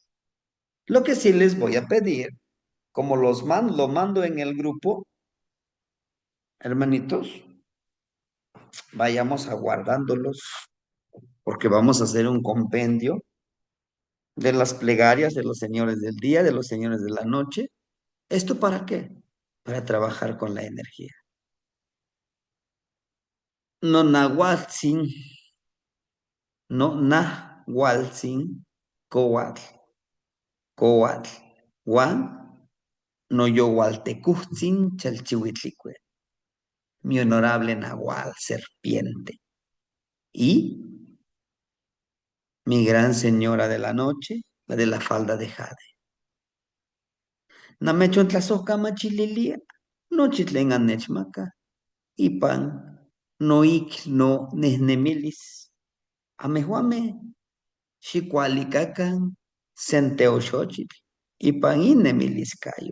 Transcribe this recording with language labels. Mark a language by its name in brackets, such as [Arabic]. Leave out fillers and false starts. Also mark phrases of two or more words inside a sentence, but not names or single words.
[Spanish] Lo que sí les voy a pedir, como lo mando en el grupo, hermanitos, vayamos aguardándolos, porque vamos a hacer un compendio de las plegarias de los señores del día, de los señores de la noche. ¿Esto para qué? Para trabajar con la energía. [Nahuatl languages] no nahuatzin, no nahualtzin, coatl, coatl, Juan, no yowaltecuhtzin, chalchihuitlicue, [Spanish] mi honorable nahual, serpiente, y mi gran señora de la noche, la de la falda de jade. [Nahuatl languages] Namechon tlasojkama chililia, no chitlen anechmaca, ipan, no ik, no nehnemilis, amejuame, xikualikakan, senteoxochitl, ipan inemiliscayo.